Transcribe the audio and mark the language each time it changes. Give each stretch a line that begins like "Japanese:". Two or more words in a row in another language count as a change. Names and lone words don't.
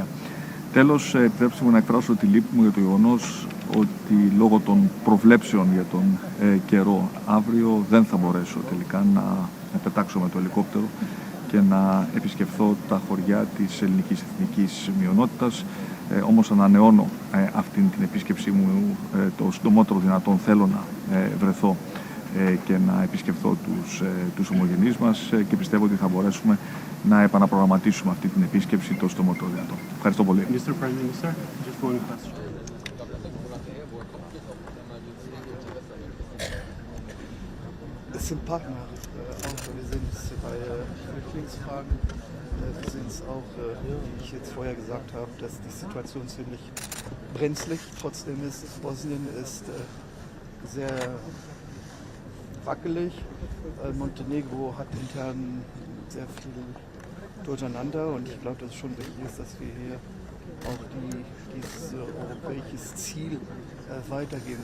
Greek: Τέλος, επιτρέψτε μου να εκφράσω τη λύπη μου για το γεγονός ότι λόγω των προβλέψεων για τον καιρό αύριο δεν θα μπορέσω τελικά να πετάξω με το ελικόπτερο και να επισκεφθώ τα χωριά της ελληνικής εθνικής μειονότητας. Όμως ανανεώνω αυτήν την επίσκεψή μου το συντομότερο δυνατόν. Θέλω να βρεθώ και να επισκεφθώ τους ομογενείς μας και πιστεύω ότι θα μπορέσουμε να επαναπρογραμματίσουμε αυτή την επίσκεψη το συντομότερο δυνατό. Ευχαριστώ πολύ.
English: Mr. Prime Minister, just one question.
German: Es sind Partner, auch wir sind bei Flüchtlingsfragen, wir sind es auch, wie ich jetzt vorher gesagt habe, dass die Situation ziemlich brenzlig, trotzdem ist Bosnien ist sehr wackelig, Montenegro hat intern sehr viel Durcheinander und ich glaube, dass es schon wichtig ist, dass wir hier auch dieses europäische Ziel weitergeben.